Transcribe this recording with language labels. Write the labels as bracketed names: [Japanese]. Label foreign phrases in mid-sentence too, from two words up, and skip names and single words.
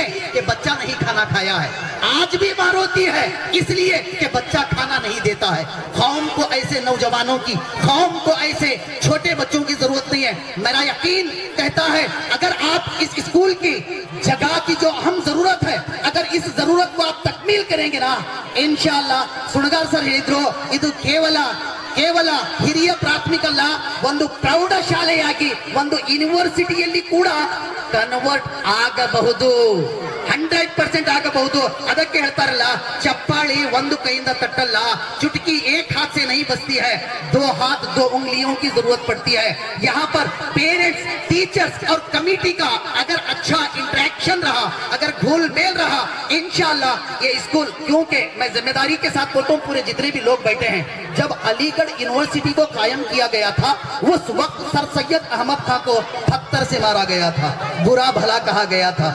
[Hindi] कि बच्चा नहीं खाना खाया है। आज भी माँ रोती है इसलिए कि बच्चा खाना नहीं देता है। कौम को ऐसे नौजवानों की, कौम को ऐसे छोटे बच्चों की जरूरत नहीं है। मेरा यकीन कहता है अगर आप इस स्कूल की जगह की जो अहम जरूरत है, अगर इस जरूरत को आप तकमील करेंगे ना, इंशाअल्लाह सुणगार सर [Kannada] ಹೇಳಿದ್ರು ಇದು ಕೇವಲ ಹಿರಿಯ ಪ್ರಾಥಮಿಕ ಅಲ್ಲ, ಒಂದು ಪ್ರೌಢಶಾಲೆಯಾಗಿ ಒಂದು ಯೂನಿವರ್ಸಿಟಿಯಲ್ಲಿ ಕೂಡ ಕನ್ವರ್ಟ್ ಆಗಬಹುದು, 100% ಆಗಬಹುದು। ಅದಕ್ಕೆ ಹೇಳ್ತಾರಲ್ಲ, ಚಪ್ಪಾಳಿ ಒಂದು ಕೈಯಿಂದ ತಟ್ಟಲ್ಲ, [Hindi] चुटकी एक हाथ से नहीं बजती है, 2 हाथ 2 उंगलियों की जरूरत पड़ती है। यहाँ पर [English] parents, teachers [Hindi] और कमेटी का अगर अच्छा इंटरेक्शन रहा, अगर घुल मेल रहा, इंशाअल्लाह ये स्कूल, क्योंकि मैं जिम्मेदारी के साथ बोलता हूँ पूरे जितने भी लोग बैठे हैं, जब अलीगढ़ यूनिवर्सिटी को कायम किया गया था उस वक्त सर सैयद अहमद खां को पत्थर से मारा गया था, बुरा भला कहा गया था।